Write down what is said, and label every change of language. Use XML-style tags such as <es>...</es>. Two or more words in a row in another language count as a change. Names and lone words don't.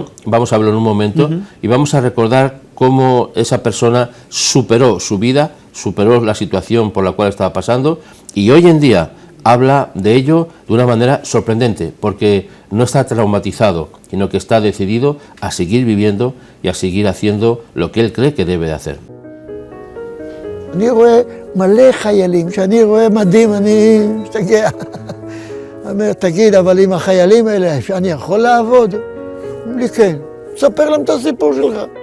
<es>Vamos a verlo en un momento y vamos a recordar cómo esa persona superó su vida, superó la situación por la cual estaba pasando, y hoy en día habla de ello de una manera sorprendente, porque no está traumatizado, sino que está decidido a seguir viviendo y a seguir haciendo lo que él cree que debe de hacer.</es> <he>אני רואה מלא חיילים, שאני רואה מדים, אני משתגע. אני אומר, תגיד, אבל עם החיילים האלה, שאני יכול לעבוד? אומרים לי, כן. ספר להם את הסיפור שלך.</he>